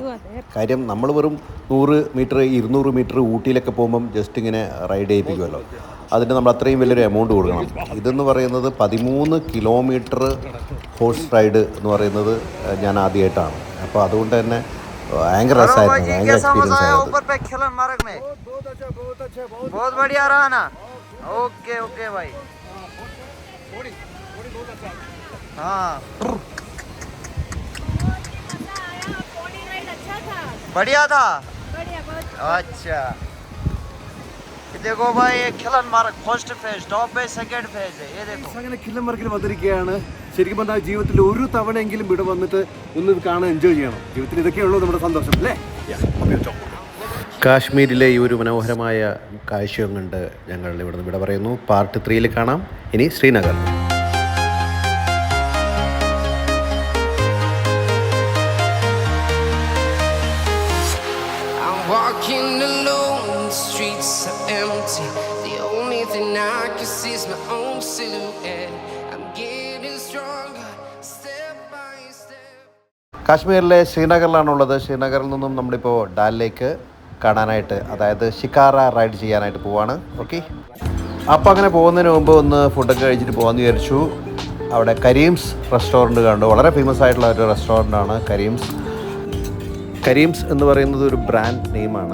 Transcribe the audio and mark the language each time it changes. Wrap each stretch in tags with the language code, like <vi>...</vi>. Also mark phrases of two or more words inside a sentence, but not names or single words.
<ml>കാര്യം നമ്മൾ വെറും 100 മീറ്റർ 200 മീറ്റർ ഊട്ടിയിലൊക്കെ പോകുമ്പം ജസ്റ്റ് ഇങ്ങനെ റൈഡ് ചെയ്യിപ്പിക്കുമല്ലോ. അതിന് നമ്മൾ അത്രയും വലിയൊരു എമൗണ്ട് കൊടുക്കണം. ഇതെന്ന് പറയുന്നത് 13 കിലോമീറ്റർ</ml> <en>horse ride</en> <ml>എന്ന് പറയുന്നത് ഞാൻ ആദ്യമായിട്ടാണ്. അപ്പോൾ അതുകൊണ്ട് തന്നെ ഭയങ്കര രസമായിരുന്നു, ഭയങ്കര എക്സ്പീരിയൻസ് ആയിരുന്നു.</ml> <hi>बढ़िया था। अच्छा देखो भाई ये खिलन मार्ग</hi> <en>first phase</en> <hi>टॉप पे</hi> <en>second phase</en> <hi>है ये देखो.</hi> <ml>അങ്ങനെ കില്ലൻമാർക്കിൽ വന്നിരിക്കുകയാണ്. ശരിക്കും പറഞ്ഞാൽ ജീവിതത്തിൽ ഒരു തവണയെങ്കിലും ഇവിടെ വന്നിട്ട് ഒന്ന് ഇത് കാണാൻ എൻജോയ് ചെയ്യണം. ജീവിതത്തിൽ ഇതൊക്കെയുള്ളൂ നമ്മുടെ സന്തോഷം അല്ലേ. കാശ്മീരിലെ ഈ ഒരു മനോഹരമായ കാഴ്ചയും കണ്ട് ഞങ്ങൾ ഇവിടെ നിന്ന് ഇവിടെ പറയുന്നു. പാർട്ട് 3 കാണാം. ഇനി ശ്രീനഗർ.</ml> <en>Walking alone, the streets are empty. The only thing I can see is my own silhouette. I'm getting stronger, step by step.</en> <ml>കാശ്മീരിലെ ശ്രീനഗറിലാണുള്ളത്. ശ്രീനഗറിൽ നിന്നും നമ്മളിപ്പോൾ ഡാൽ ലേക്ക് കാണാനായിട്ട്, അതായത് ഷിക്കാര റൈഡ് ചെയ്യാനായിട്ട് പോവാണ്. ഓക്കെ, അപ്പോൾ അങ്ങനെ പോകുന്നതിന് മുമ്പ് ഒന്ന് ഫുഡൊക്കെ കഴിച്ചിട്ട് പോകാമെന്ന് വിചാരിച്ചു. അവിടെ കരീംസ് റെസ്റ്റോറൻറ്റ് കണ്ടു. വളരെ ഫേമസ് ആയിട്ടുള്ള ഒരു റെസ്റ്റോറൻ്റാണ് കരീംസ്. കരീംസ് എന്ന് പറയുന്നത് ഒരു ബ്രാൻഡ് നെയിമാണ്.</ml>